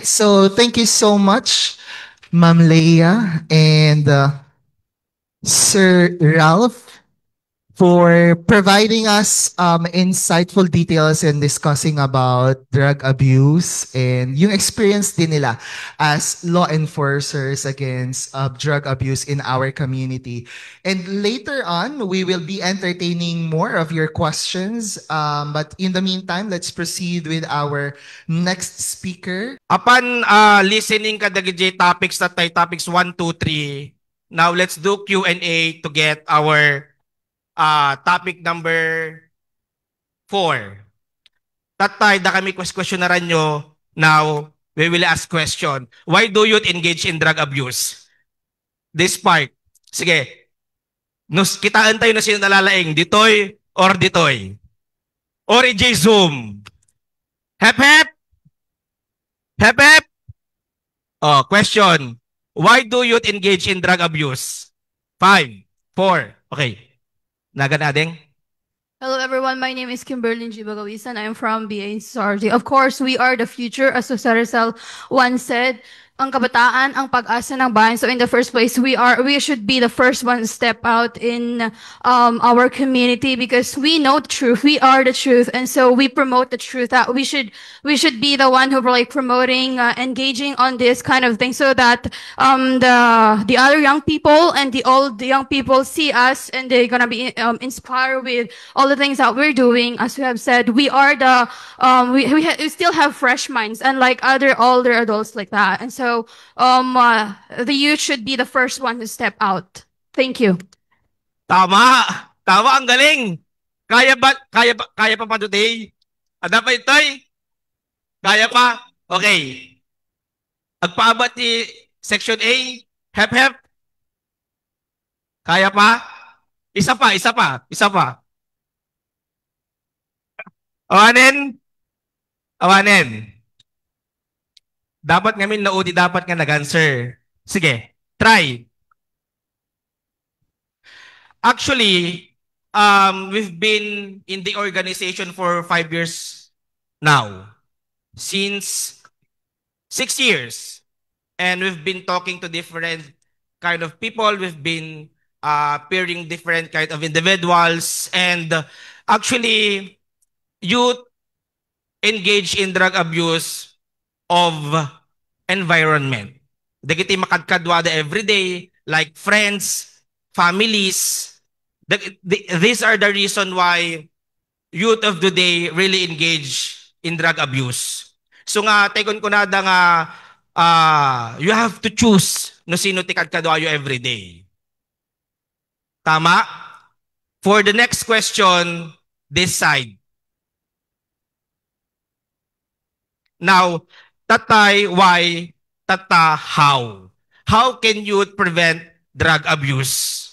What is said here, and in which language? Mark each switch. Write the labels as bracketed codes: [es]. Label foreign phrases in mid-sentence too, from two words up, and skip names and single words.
[en] So thank you so much, Ma'am Leia and Sir Ralph, for providing us insightful details and discussing about drug abuse and [tl] yung experience din nila [en] as law enforcers against drug abuse in our community. And later on, we will be entertaining more of your questions. But in the meantime, let's proceed with our next speaker. Upon listening [ilo] ka dagiti [en] topics that tay topics 1, 2, 3, now let's do Q&A to get our topic number 4. [ilo] Tatay, da kami questionnaran nyo. [en] Now, we will ask question. Why do you engage in drug abuse? This part. [ilo] Sige. Kitaan tayo na sino nalalaing. Ditoy or ditoy? [en] Or EJ Zoom? Hep hep? Hep hep? Oh, question. Why do you engage in drug abuse? 5, 4. [ilo] Okay. Nagan ading? [en] Hello everyone, my name is Kimberly Jibagawisan. I am from BA Sardi. Of course, we are the future, as Rizal once said. [tl] Ang kabataan, ang pag-asa ng bayan. [en] So in the first place, we should be the first one to step out in our community because we know the truth. We are the truth, and so we promote the truth. That we should be the one who are like promoting, engaging on this kind of thing, so that the other young people and the young people see us and they're gonna be inspired with all the things that we're doing. As we have said, we are the we still have fresh minds, unlike other older adults like that, and so the youth should be the first one to step out. Thank you. [tl] Tama. Tama, ang galing. Kaya pa today? [ilo] Ada pa itoy? Kaya pa? Okay. Agpaabat ni Section A. Hep hep. [tl] Kaya pa? Isa pa, isa pa, isa pa. [ilo] Awanin, awanin. Dapat ngamin naudi, dapat nga nag-answer. Sige, [en] try. Actually, we've been in the organization for 5 years now. Since 6 years. And we've been talking to different kind of people. We've been pairing different kind of individuals. And actually, youth engage in drug abuse of environment. [ilo] Dagiti makadkadwada [en] every day, like friends, families. These are the reason why youth of the day really engage in drug abuse. [ilo] So nga, tekon ko nada nga, [en] you have to choose [ilo] no sino tikadkadwayo [en] every day. [tl] Tama? [en] For the next question, decide. Now, tatay, why? Tata, how? How can you prevent drug abuse?